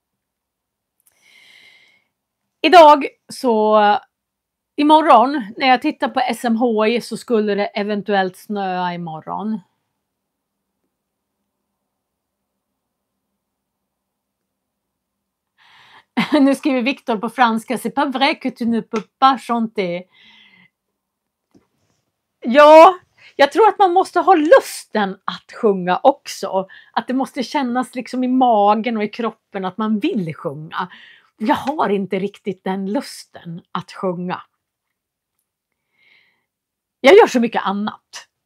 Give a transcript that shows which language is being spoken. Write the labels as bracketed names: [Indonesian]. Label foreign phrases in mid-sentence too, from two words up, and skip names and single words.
[Swedish] Imorgon, när jag tittar på SMHI så skulle det eventuellt snöa imorgon. Nu skriver Victor på franska. [French] C'est pas vrai que tu ne peux pas chanter. [Swedish] Ja, Jag tror att man måste ha lusten att sjunga också. Att det måste kännas liksom i magen och i kroppen att man vill sjunga. Jag har inte riktigt den lusten att sjunga. Jag gör så mycket annat.